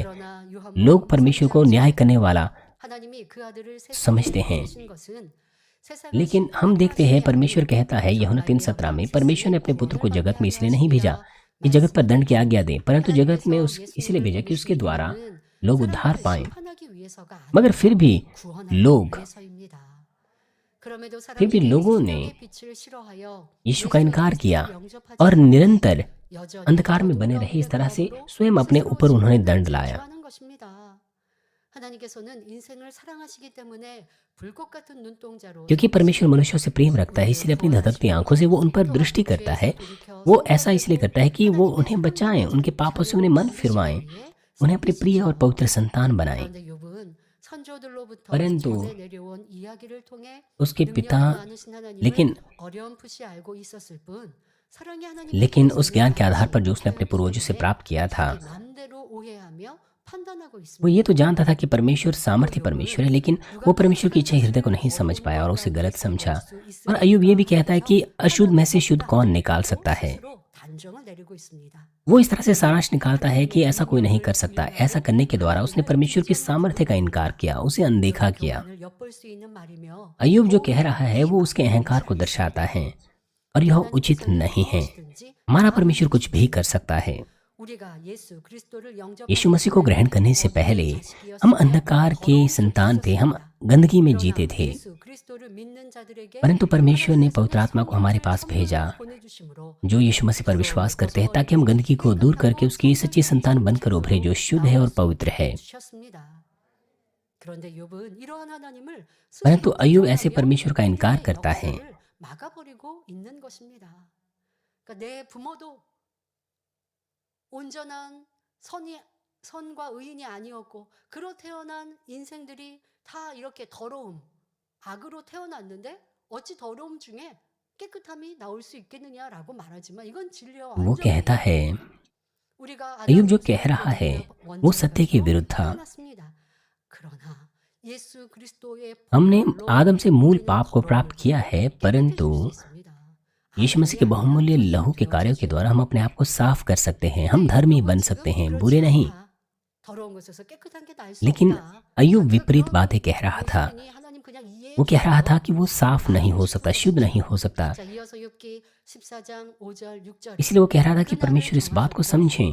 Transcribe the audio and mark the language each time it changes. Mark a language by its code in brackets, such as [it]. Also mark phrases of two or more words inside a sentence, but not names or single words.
[hi] लोग परमेश्वर को न्याय करने वाला समझते हैं, लेकिन हम देखते हैं परमेश्वर कहता है यूहन्ना 3:17 में, परमेश्वर ने अपने पुत्र को जगत में इसलिए नहीं भेजा कि जगत पर दंड की आज्ञा दे, परंतु जगत में इसलिए भेजा कि उसके द्वारा लोग उद्धार [ko] 사람들을 [hi] पाएं, [ko] 심판하기 위해서가 [hi] मगर [ko] 아니라 [hi] फिर भी [ko] 구원하기 [hi] लोग [ko] 위해서입니다. 그럼에도 [hi] फिर भी [ko] 사람들이 [hi] लोगों ने [ko] 생명의 빛을 싫어하여 [hi] यीशु का [ko] 예수 [hi] इनकार किया [ko] 그리스도를 영접하지 [hi] और [ko] 않으니 [hi] निरंतर [ko] 여전히 [hi] अंधकार में [ko] 어둠 [hi] बने रहे। [ko] 가운데 [hi] इस तरह से [ko] 거함으로 [hi] स्वयं अपने [ko] 스스로 [hi] ऊपर उन्होंने [ko] 심판을 [hi] दंड लाया। [ko] 자초하는 것입니다. 하나님께서는 인생을 사랑하시기 때문에 불꽃 같은 눈동자로 [hi] क्योंकि परमेश्वर मनुष्यों से प्रेम रखता है, इसलिए अपनी धधकती आंखों से वो उन पर दृष्टि करता है। वो ऐसा इसलिए करता है कि वो उन्हें बचाएं, उनके पापों से उन्हें मन फिरवाएं, उन्हें अपनी प्रिय और पवित्र संतान बनाएं। [ko] 그런데 욥은 선조들로부터 [hi] परंतु [ko] 전해 내려온 이야기를 통해 [hi] उसके [ko] 능력이 [hi] पिता [ko] 많으신 하나님을 [hi] लेकिन [ko] 어렴풋이 알고 있었을 뿐 사랑의 하나님께 [hi] लेकिन उस ज्ञान के [ko] 대해서는 [hi] आधार पर जो [ko] 알지 [hi] उसने अपने पूर्वजों से [ko] 못했기 [hi] प्राप्त किया था, [ko] 때문에 자기 맘대로 오해하며 판단하고 [hi] वो [ko] 있습니다. [hi] ये तो जानता था कि परमेश्वर सामर्थ्य परमेश्वर है, लेकिन वो परमेश्वर की इच्छा हृदय को नहीं समझ पाया और उसे गलत समझा। और अय्यूब ये भी कहता है कि अशुद्ध में से शुद्ध कौन निकाल सकता है। [ko] 스스로 단정을 내리고 있습니다. [hi] वो इस तरह से सारांश निकालता है कि ऐसा कोई नहीं कर सकता। ऐसा करने के द्वारा उसने परमेश्वर की सामर्थ्य का इनकार किया, उसे अनदेखा किया। [ko] 교만을 엿볼 수 있는 말이며 [hi] अय्यूब जो कह रहा है वो उसके अहंकार को दर्शाता है और यह उचित नहीं है। हमारा परमेश्वर कुछ भी कर सकता है। [ko] 우리가 예수 그리스도를 [hi] यीशु मसीह को ग्रहण करने से पहले हम अंधकार के संतान थे, हम गंदगी में जीते थे, परंतु परमेश्वर ने पवित्र आत्मा को हमारे पास भेजा जो यीशु मसीह पर विश्वास करते हैं, ताकि हम गंदगी को दूर करके उसकी सच्ची संतान बनकर उभरे जो शुद्ध है और पवित्र है। परंतु अय्यूब ऐसे परमेश्वर का इनकार करता है। [ko] 내 부모도 온전한 선과 의인이 아니었고 그로 태어난 인생들이 다 이렇게 더러움, 악으로 태어났는데 어찌 더러움 중에 깨끗함이 나올 수 있겠느냐라고 말하지만 이건 진리와 [hi] वो [ko] 완전히 [hi] कहता है, [ko] 우리가 [hi] अय्यूब जो कह रहा है वो सत्य के विरुद्ध था। [ko] 그러나 예수 그리스도의 [hi] हमने [ko] 보혈로 [hi] आदम से मूल [ko] 우리는 [hi] पाप को प्राप्त [ko] 더러움을 [hi] किया है, परंतु [ko] 깨끗해질 수 있습니다. [hi] यीशु मसीह के बहुमूल्य लहू के कार्यों के द्वारा हम अपने आप को साफ कर सकते हैं। हम धर्मी बन सकते हैं, बुरे नहीं। लेकिन अय्यूब विपरीत बातें कह रहा था। वो कह रहा था कि वो साफ नहीं हो सकता, शुद्ध नहीं हो सकता। इसलिए वो कह रहा था कि परमेश्वर इस बात को समझें।